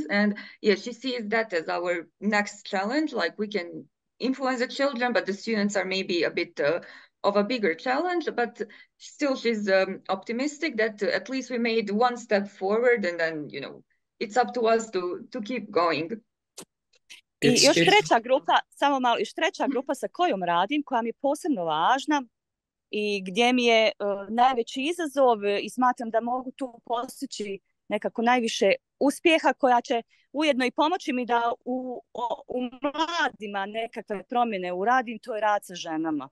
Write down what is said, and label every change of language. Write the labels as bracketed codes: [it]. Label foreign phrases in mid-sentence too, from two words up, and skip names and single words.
[en] And yeah, she sees that as our next challenge. Like, we can influence the children, but the students are maybe a bit of a bigger challenge. But still, she's optimistic that at least we made one step forward, and then, you know, it's up to us to keep going. [bs] I još treća grupa, samo malo, još treća grupa sa kojom radim, koja mi je posebno važna i gdje mi je najveći izazov i smatram da mogu tu postići nekako najviše uspjeha, koja će ujedno i pomoći mi da u mladima nekakve promjene uradim, to je rad sa ženama.